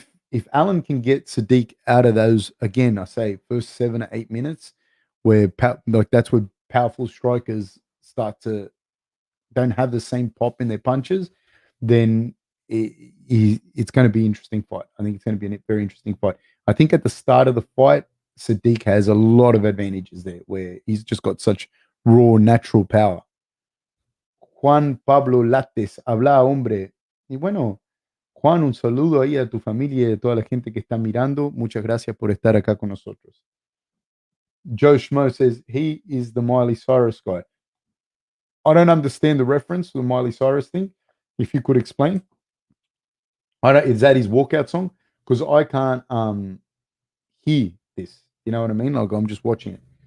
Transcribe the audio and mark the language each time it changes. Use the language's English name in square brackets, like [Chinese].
[English] If Allen can get Sadiq out of those again, I say first 7 or 8 minutes, where like that's where powerful strikers start to don't have the same pop in their punches, then it's going to be an interesting fight. I think it's going to be a very interesting fight. I think at the start of the fight, Sadiq has a lot of advantages there, where he's just got such raw, natural power. [Spanish] Juan Pablo Lates, habla hombre. Y bueno, Juan, un saludo ahí a tu familia y a toda la gente que está mirando. Muchas gracias por estar acá con nosotros. [English] Joe Schmo says he is the Miley Cyrus guy. I don't understand the reference to the Miley Cyrus thing. If you could explain, I don't. Is that his walkout song? Because I can't hear this. You know what I mean? Like I'm just watching it.